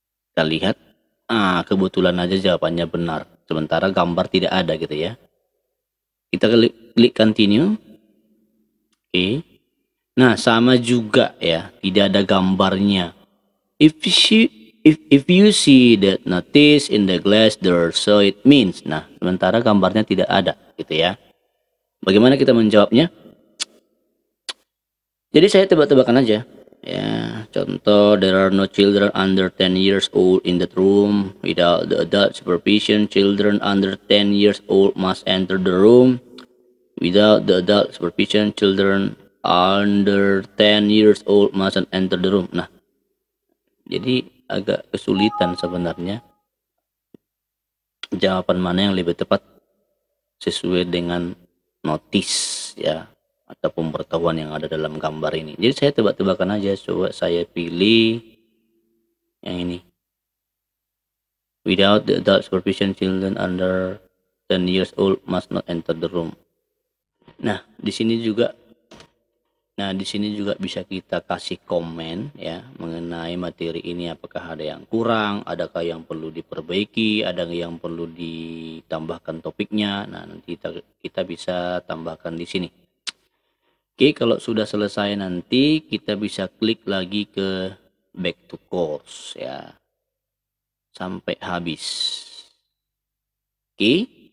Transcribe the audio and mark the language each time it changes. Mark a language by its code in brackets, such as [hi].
[id] Kita lihat, kebetulan aja jawabannya benar. Sementara gambar tidak ada gitu ya. Kita klik continue. Oke. Nah, sama juga ya, tidak ada gambarnya. [en] If you see that notice in the glass there, so it means. [id] Nah, sementara gambarnya tidak ada gitu ya. Bagaimana kita menjawabnya? Jadi saya tebak-tebakan aja. Ya, contoh, [en] there are no children under 10 years old in that room. Without the adult supervision, children under 10 years old must enter the room. Without the adult supervision, children under 10 years old mustn't enter the room. [id] Nah, jadi agak kesulitan sebenarnya jawaban mana yang lebih tepat sesuai dengan notis ya atau pemberitahuan yang ada dalam gambar ini. Jadi saya tebak-tebakan aja, coba saya pilih yang ini. [en] Without the adult supervision, children under 10 years old must not enter the room. [id] Nah, di sini juga bisa kita kasih komen ya mengenai materi ini, apakah ada yang kurang, adakah yang perlu diperbaiki, ada yang perlu ditambahkan topiknya. Nah, nanti kita bisa tambahkan di sini. Oke, kalau sudah selesai nanti kita bisa klik lagi ke [en] back to course [id] ya sampai habis. Oke.